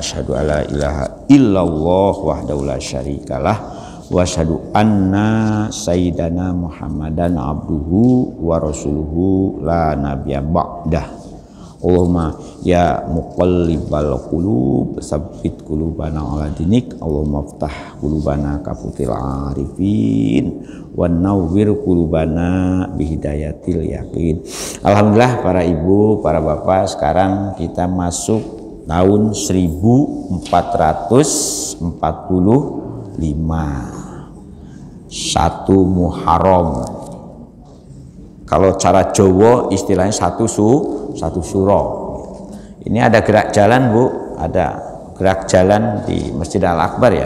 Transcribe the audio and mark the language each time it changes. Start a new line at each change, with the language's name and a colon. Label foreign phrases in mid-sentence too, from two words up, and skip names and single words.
Arabic: أشهد أن لا إله إلا الله وحده لا شريك له وأشهد أن سيدنا محمدا عبده ورسوله لا نبي بعده. اللهم يا مقلب القلوب ثبت قلوبنا على دينك. اللهم افتح قلوبنا كفتوح العارفين ونور قلوبنا بهداية اليقين.
Indonesian: Alhamdulillah para ibu, para bapak, sekarang kita masuk tahun 1445 1 Muharram. Kalau cara Jawa istilahnya satu suro. Ini ada gerak jalan, Bu, ada gerak jalan di Masjid Al-Akbar ya.